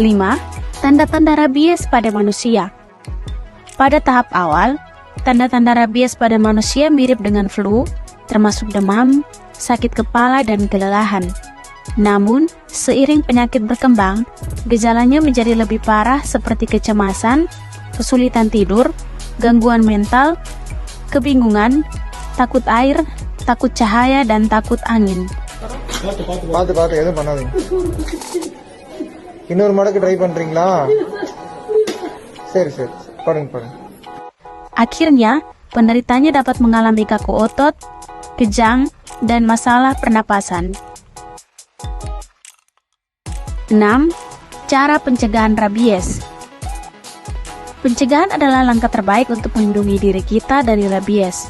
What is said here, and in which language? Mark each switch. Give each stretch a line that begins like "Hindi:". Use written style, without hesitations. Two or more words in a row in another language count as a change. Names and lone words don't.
Indonesian: Tanda-tanda rabies pada manusia. Pada tahap awal, tanda-tanda rabies pada manusia mirip dengan flu, termasuk demam, sakit kepala, dan kelelahan. Namun, seiring penyakit berkembang, gejalanya menjadi lebih parah seperti kecemasan, kesulitan tidur, gangguan mental, kebingungan, takut air, takut cahaya, dan takut angin.
Tamil: இன்னொரு மடக்கு ட்ரை பண்றீங்களா? சரி பாருங்க.
Indonesian: Akhirnya, penderitanya dapat mengalami kaku otot, kejang, dan masalah pernapasan. 6. Cara pencegahan rabies. Pencegahan adalah langkah terbaik untuk melindungi diri kita dari rabies.